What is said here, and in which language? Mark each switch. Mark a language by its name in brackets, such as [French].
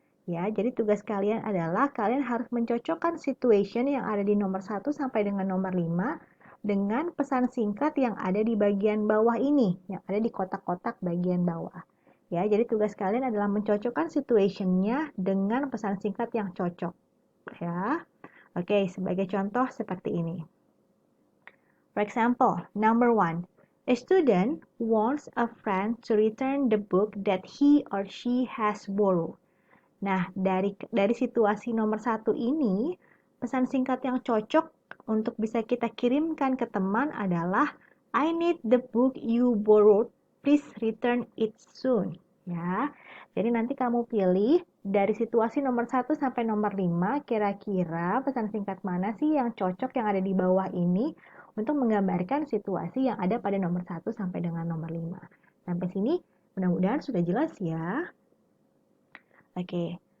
[Indonesian] Ya, jadi tugas kalian adalah kalian harus mencocokkan situation yang ada di nomor 1 sampai dengan nomor 5 dengan pesan singkat yang ada di bagian bawah ini, yang ada di kotak-kotak bagian bawah. Ya, jadi tugas kalian adalah mencocokkan situationnya dengan pesan singkat yang cocok. Ya, oke, sebagai contoh seperti ini. [English] For example, number 1. A student wants a friend to return the book that he or she has borrowed. [Indonesian] Nah, dari situasi nomor 1 ini, pesan singkat yang cocok untuk bisa kita kirimkan ke teman adalah [English] I need the book you borrowed. Please return it soon. [Indonesian] Ya. Jadi nanti kamu pilih dari situasi nomor 1 sampai nomor 5, kira-kira pesan singkat mana sih yang cocok yang ada di bawah ini untuk menggambarkan situasi yang ada pada nomor 1 sampai dengan nomor 5. Sampai sini mudah-mudahan sudah jelas ya. Oke.